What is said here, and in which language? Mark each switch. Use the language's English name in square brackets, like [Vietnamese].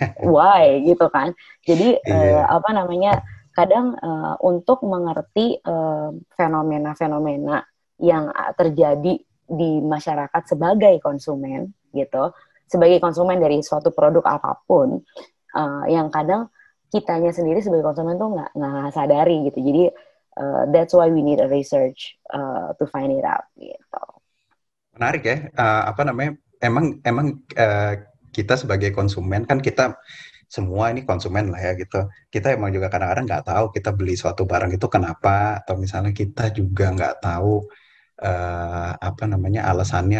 [Indonesian] Why gitu kan. Jadi apa namanya, kadang untuk mengerti fenomena-fenomena yang terjadi di masyarakat sebagai konsumen gitu, sebagai konsumen dari suatu produk apapun, yang kadang kitanya sendiri sebagai konsumen tuh nggak sadari gitu. [English] Jadi that's why we need a research to find it out gitu. [Indonesian] Menarik ya, apa namanya, emang kita sebagai konsumen kan, kita semua ini konsumen lah ya gitu. Kita emang juga kadang-kadang nggak tahu kita beli suatu barang itu kenapa, atau misalnya kita juga nggak tahu apa namanya alasannya.